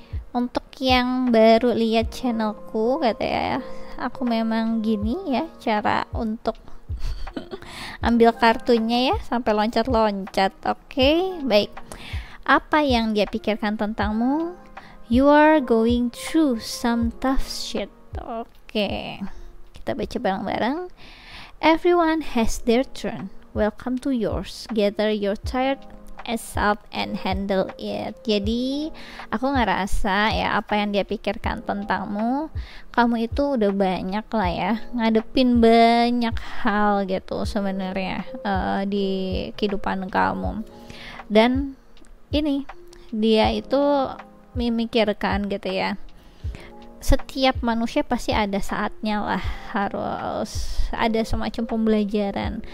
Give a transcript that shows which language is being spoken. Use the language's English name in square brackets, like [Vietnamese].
[Indonesian] Untuk yang baru lihat channelku, kata ya, aku memang gini ya cara untuk ambil kartunya ya, sampai loncat-loncat. Oke, baik. Apa yang dia pikirkan tentangmu? [English] You are going through some tough shit. [Indonesian] Oke, kita baca bareng-bareng. [English] Everyone has their turn. Welcome to yours. Gather your tired ass up and handle it. [Indonesian] Jadi aku ngerasa ya, apa yang dia pikirkan tentangmu, kamu itu udah banyak lah ya ngadepin banyak hal gitu sebenarnya di kehidupan kamu. Dan ini dia itu memikirkan gitu ya, setiap manusia pasti ada saatnya lah, harus ada semacam pembelajaran.